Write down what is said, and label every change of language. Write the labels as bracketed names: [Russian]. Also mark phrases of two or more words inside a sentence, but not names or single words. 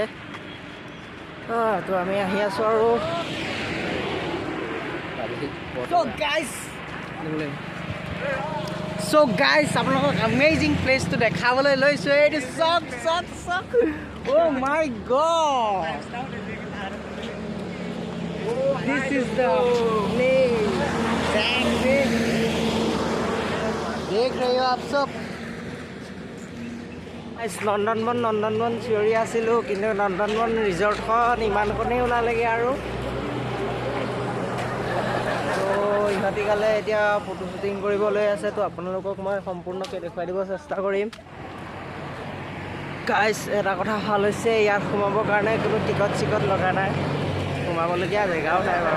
[Assamese] তো আমি আহি আছোঁ আৰু [English] so guys [Assamese] আপোনালোকক এমেজিং প্লেচটো দেখাবলৈ লৈছোঁ। এইটো চক [English] oh my God, this is the place. [Hindi] देख रहे हो आप सब। [Assamese] নন্দনবন চিঞৰি আছিলোঁ, কিন্তু নন্দনবন ৰিজৰ্টখন ইমানকণেই ওলালেগৈ আৰু। তো ইহঁতি গালে এতিয়া ফটো শ্বুটিং কৰিবলৈ আছে। তো আপোনালোকক মই সম্পূৰ্ণকৈ দেখুৱাই দিব চেষ্টা কৰিম। গাইজ এটা কথা ভাল হৈছে, ইয়াত সোমাবৰ কাৰণে কোনো টিকট চিকট লগা নাই, সোমাবলগীয়া জেগাও নাই বাৰু।